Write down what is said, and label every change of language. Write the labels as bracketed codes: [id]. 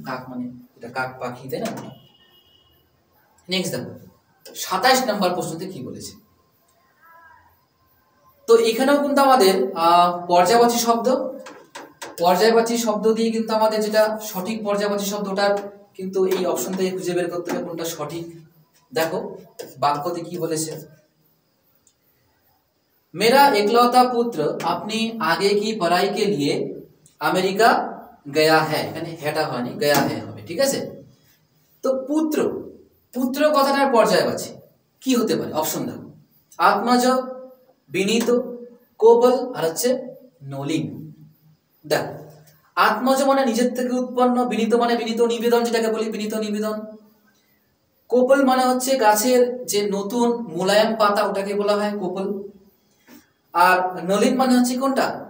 [bn] কাক মানে এটা কাক পাখি, তাই না? নেক্সট দেখো 27 নম্বর প্রশ্নতে কি বলেছে। তো এখানেও কিন্তু আমাদের পর্যায়বাচী শব্দ, পর্যায়বাচী শব্দ দিয়ে কিন্তু আমাদের যেটা সঠিক পর্যায়বাচী শব্দ ওটার কিন্তু এই অপশন থেকে খুঁজে বের করতে হবে কোনটা সঠিক। দেখো বাক্যতে কি বলেছে। [hi] मेरा एकलौता पुत्र अपनी आगे की पढ़ाई के लिए अमेरिका गया है, [bn] এখানে হেটা হয়নি, গয়া है হবে। ঠিক আছে, তো পুত্র, পুত্র কথাটার পর্যায়বাচী কি হতে পারে? অপশন দেখো, আত্মজ, বিনীত, কোপল আর হচ্ছে নলিন। দেখো আত্মজ মানে নিজের থেকে উৎপন্ন, বিনীত মানে বিনীত নিবেদন, যেটাকে বলি বিনীত নিবেদন, কোপল মানে হচ্ছে গাছের যে নতুন মোলায়েম পাতা ওটাকে বলা হয় কোপল, আর নলিন মানে হচ্ছে কোনটা?